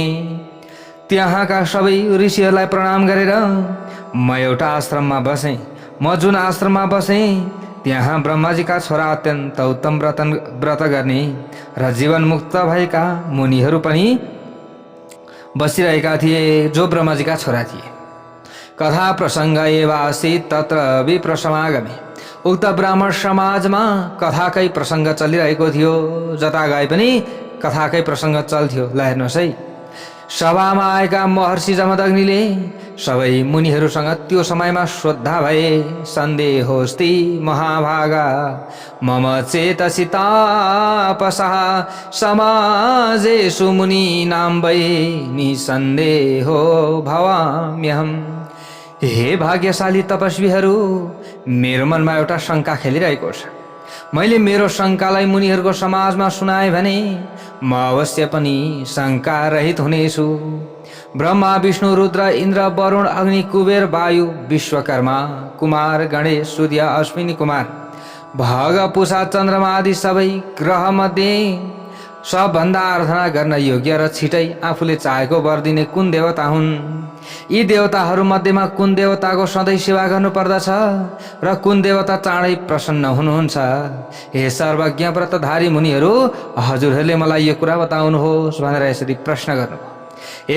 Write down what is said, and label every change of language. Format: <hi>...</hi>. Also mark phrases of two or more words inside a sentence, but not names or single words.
<ne>त्यहाँका सबै ऋषिहरूलाई प्रणाम गरेर म एउटा आश्रममा बसेँ। म जुन आश्रममा बसेँ त्यहाँ ब्रह्माजीका छोरा अत्यन्त उत्तम व्रत गर्ने र जीवन मुक्त भएका मुनिहरू पनि बसिरहेका थिए, जो ब्रह्माजीका छोरा थिए।</ne> <sa>कथा प्रसङ्ग एव आसीत् तत्र विप्र समागमे।</sa> <ne>उक्त ब्राह्मण समाजमा कथाकै प्रसङ्ग चलिरहेको थियो। जता गए पनि कथाकै प्रसङ्ग चल्थ्यो। ल हेर्नुहोस् है, सभामा आएका महर्षि जमदग्निले सबै मुनिहरूसँग त्यो समयमा श्रद्धा भए,</ne> <sa>सन्देहोस्ति महाभागा मम चेतसि तापसः समाजेषु मुनीनां वै निसन्देहो भवाम्यहम्।</sa> <ne>हे भाग्यशाली तपस्वीहरू, मेरो मनमा एउटा शङ्का खेलिरहेको छ। मैले मेरो शङ्कालाई मुनिहरूको समाजमा सुनाएँ भने म अवश्य पनि शङ्का रहित हुनेछु। ब्रह्मा विष्णु रुद्र इन्द्र वरुण अग्नि कुबेर वायु विश्वकर्मा कुमार गणेश सूर्य अश्विनी कुमार भग पुषा चन्द्रमा आदि सबै ग्रह मध्ये सबभन्दा आराधना गर्न योग्य र छिटै आफूले चाहेको वर दिने कुन देवता हुन्? यी देवताहरू मध्येमा कुन देवताको सधैँ सेवा गर्नुपर्दछ र कुन देवता चाँडै प्रसन्न हुनुहुन्छ? हे सर्वज्ञ व्रतधारी मुनिहरू, हजुरहरूले मलाई यो कुरा बताउनुहोस् भनेर यसरी प्रश्न गर्नुभयो।</ne>